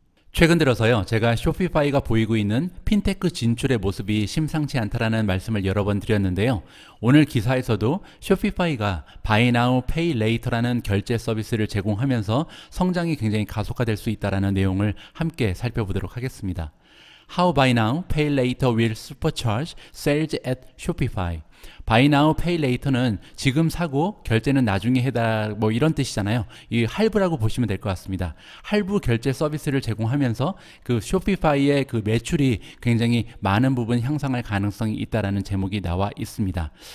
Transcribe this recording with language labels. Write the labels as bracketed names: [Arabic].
[Korean] 최근 들어서요, 제가 쇼피파이가 보이고 있는 핀테크 진출의 모습이 심상치 않다라는 말씀을 여러 번 드렸는데요. 오늘 기사에서도 쇼피파이가 Buy Now, Pay Later라는 결제 서비스를 제공하면서 성장이 굉장히 가속화될 수 있다라는 내용을 함께 살펴보도록 하겠습니다. [English] How Buy Now, Pay Later will supercharge sales at Shopify. [Korean] Buy Now, Pay Later는 지금 사고 결제는 나중에 해다 뭐 이런 뜻이잖아요. 이 할부라고 보시면 될 것 같습니다. 할부 결제 서비스를 제공하면서 그 쇼피파이의 그 매출이 굉장히 많은 부분 향상할 가능성이 있다라는 제목이 나와 있습니다.